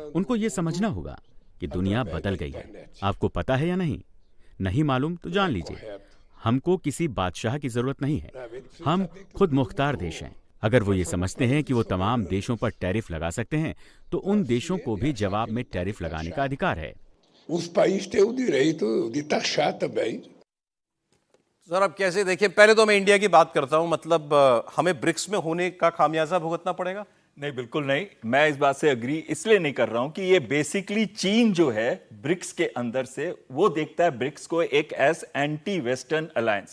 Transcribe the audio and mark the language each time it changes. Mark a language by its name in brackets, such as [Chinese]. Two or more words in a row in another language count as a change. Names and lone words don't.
[Hindi] उनको ये समझना होगा कि दुनिया बदल गई है। आपको पता है या नहीं? नहीं मालूम तो जान लीजिए। हमको किसी बादशाह की जरूरत नहीं है। हम खुद मुख्तार देश हैं। अगर वो ये समझते हैं कि वो तमाम देशों पर टैरिफ लगा सकते हैं, तो उन देशों को भी जवाब में टैरिफ लगाने का अधिकार है। [Portuguese] Os países têm o direito de taxar também. [Hindi] सर अब कैसे देखिए, पहले तो मैं इंडिया की बात करता हूं, मतलब हमें ब्रिक्स में होने का खामियाजा भुगतना पड़ेगा? नहीं, बिल्कुल नहीं। मैं इस बात से अग्री इसलिए नहीं कर रहा हूं कि ये बेसिकली चीन जो है ब्रिक्स के अंदर से वो देखता है ब्रिक्स को एक [English] as anti western alliance.